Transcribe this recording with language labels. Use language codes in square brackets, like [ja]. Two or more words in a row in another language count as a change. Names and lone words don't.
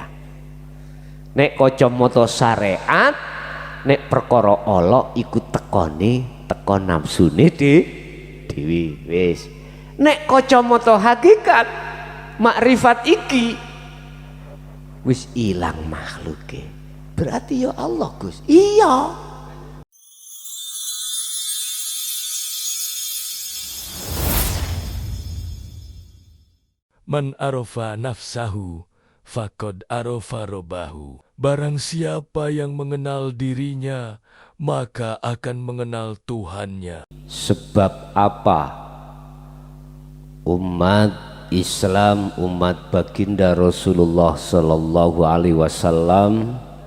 [jv] Nek kacamata syariat, nek perkara Allah iku tekone teko nafsune dhewe wis. Nek kacamata hakikat makrifat iki wis ilang makhluke, berarti ya Allah Gus. Iya. [ar] Man arafa nafsahu faqad arafa robbahu. [id] Barang siapa yang mengenal dirinya, maka akan mengenal Tuhannya. Sebab apa umat Islam, umat baginda Rasulullah [ar] sallallahu alaihi wasallam